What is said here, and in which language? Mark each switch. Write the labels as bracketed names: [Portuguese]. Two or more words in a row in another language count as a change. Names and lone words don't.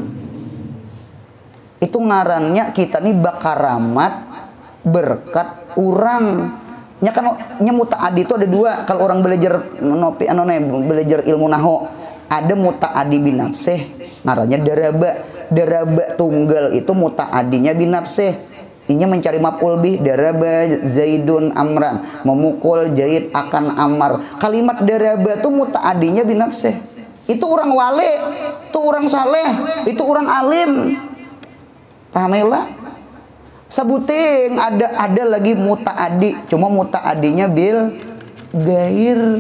[Banjar] Itu ngarannya kita nih bakaramat berkat orang. Nya kan nya mutaadi itu ada dua. Kalau orang belajar belajar ilmu nahu, ada mutaadi binafsih, ngarannya daraba tunggal itu mutaadinya binafsih. Inya mencari maf'ul bih, [Arabic] daraba Zaidun Amran, [Banjar] memukul Zaid akan Ammar. Kalimat daraba itu mutaadinya binafsih. Itu orang wali, itu orang saleh, itu orang alim. Paham ya lah? Sebuting ada lagi mutaadi, cuma mutaadinya [Arabic] bil gair.